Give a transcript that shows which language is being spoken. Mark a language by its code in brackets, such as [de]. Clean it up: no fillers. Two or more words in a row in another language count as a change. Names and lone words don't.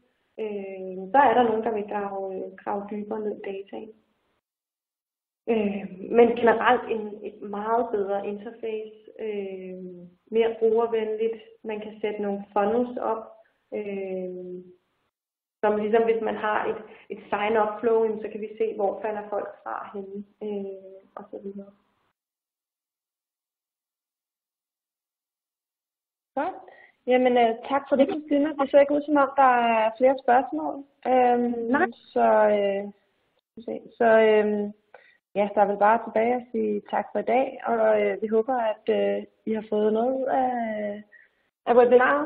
[da] Så er der nogen, der vil grave dybere ned i dataen. Men generelt et meget bedre interface, mere brugervenligt. Man kan sætte nogle funnels op, som ligesom hvis man har et [en] sign-up flow, [da] så kan vi se, hvor falder folk fra henne, og så videre. Godt. Jamen, tak for det, Christina. Det ser ikke ud som om, der er flere spørgsmål. Nej. Ja, der er vel bare tilbage at sige tak for i dag, og vi håber, at I har fået noget ud af webinaret.